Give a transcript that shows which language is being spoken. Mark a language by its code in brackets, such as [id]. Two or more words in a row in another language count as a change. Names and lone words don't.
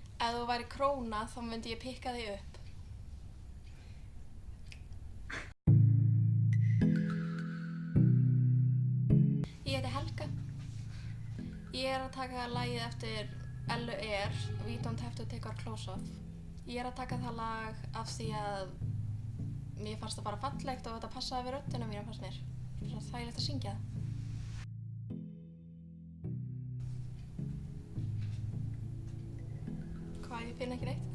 [is] Ef þú væri króna þá myndi ég pikka þig upp. Ég heiti Helga. Ég að taka lagið eftir L.U.R. [en] We don't have to take our clothes off. [is] Ég að taka það lag af því að mér fannst það bara fallegt og þetta passaði við röddina mína fannst mér. Það var þægilegt að syngja það. Hvað, ég finn ekki neitt?